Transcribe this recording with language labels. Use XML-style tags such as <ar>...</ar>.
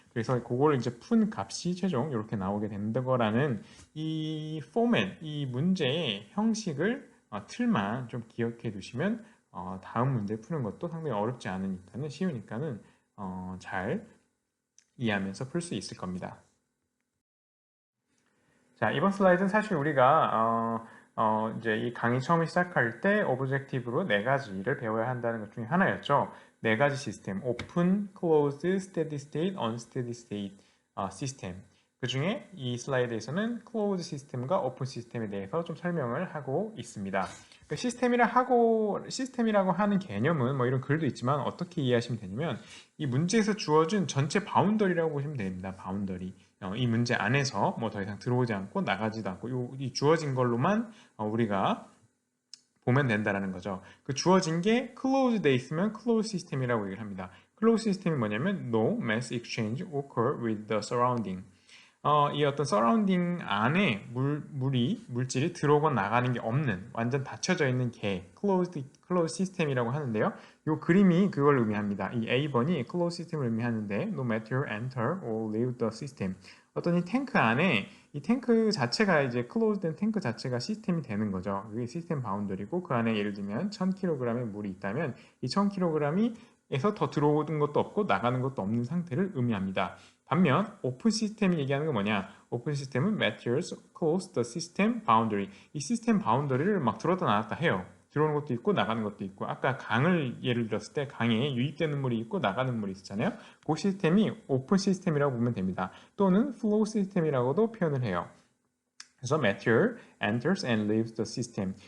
<ko>그래서 그거를 이제 푼 값이 최종 이렇게 나오게 된다 거라는 이 포맷, 이 문제의 형식을 틀만 좀 기억해 두시면 다음 문제 푸는 것도 상당히 어렵지 않으니까는 쉬우니까는 잘 이해하면서 풀 수 있을 겁니다. 자, 이번 슬라이드는 사실 우리가 이제 이 강의 처음 시작할 때 오브젝티브로 네 가지를 배워야 한다는 것 중에 하나였죠. 네 가지 시스템, open, closed, steady state, unsteady state 시스템. 그 중에 이 슬라이드에서는 closed 시스템과 open 시스템에 대해서 좀 설명을 하고 있습니다. 그 시스템이라고 하는 개념은 뭐 이런 글도 있지만 어떻게 이해하시면 되냐면 이 문제에서 주어진 전체 바운더리라고 보시면 됩니다. 바운더리. 이 문제 안에서 뭐 더 이상 들어오지 않고 나가지도 않고 이 주어진 걸로만 우리가 보면 된다라는 거죠. 그 주어진 게 closed 돼 있으면 closed 시스템이라고 얘기를 합니다. closed 시스템이 뭐냐면</ko> <en>no mass exchange occur with the surrounding.</en> <ko>이 어떤 서라운딩 안에 물질이 들어오고 나가는 게 없는 완전 닫혀져 있는 개 클로즈 시스템이라고 하는데요. 이 그림이 그걸 의미합니다. 이 A번이 클로즈 시스템을 의미하는데</ko> <en>no matter enter or leave the system.</en> <ko>어떤 이 탱크 안에 이 탱크 자체가 이제 클로즈된 탱크 자체가 시스템이 되는 거죠. 그게 시스템 바운더리고 그 안에 예를 들면 1000kg의 물이 있다면 이 1000kg이 에서 더 들어오는 것도 없고 나가는 것도 없는 상태를 의미합니다. 반면 오픈 시스템이 얘기하는 건 뭐냐? 오픈 시스템은</ko> <en>materials close the system boundary.</en> <ko>이 시스템 바운더리를 막 들어왔다 나왔다 해요. 들어오는 것도 있고 나가는 것도 있고 아까 강을 예를 들었을 때 강에 유입되는 물이 있고 나가는 물이 있었잖아요. 그 시스템이 오픈 시스템이라고 보면 됩니다. 또는 flow 시스템이라고도 표현을 해요. 그래서</ko> <en>material enters and leaves the system.</en>